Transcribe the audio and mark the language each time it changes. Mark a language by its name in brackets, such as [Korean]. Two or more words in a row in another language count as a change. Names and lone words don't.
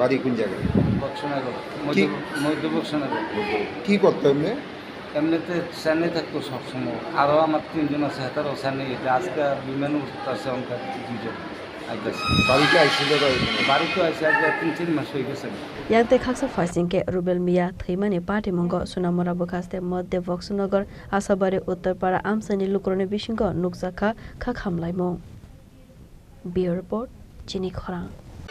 [Bangla] বাড়ি কোন জায়গায় বক্সনগর মধ্য বক্সনগর কি করতো এমনি এমনিতে চেন্নাই থাকতো সবসময় আরও আমার 3 জন আছে তারও চেন্নাই আজকে বিমান আছে অঙ্কার 2 জন বাড়িতে আইছিল বাড়িতে আইসে আজকে 3 মাস হয়ে গেছে [Kok Borok] याते खाक्सा फाइसिंके रुबेल मिया थैमानि पार्टी मंग सुनामुरा बखास्ते मध्य बक्सनगर आसाबारे उत्तरपाड़ा आमसनि लुक्रने बिसिंग नुकजाखा खाखामलायमो बियो रिपोर्ट चिनी खरां।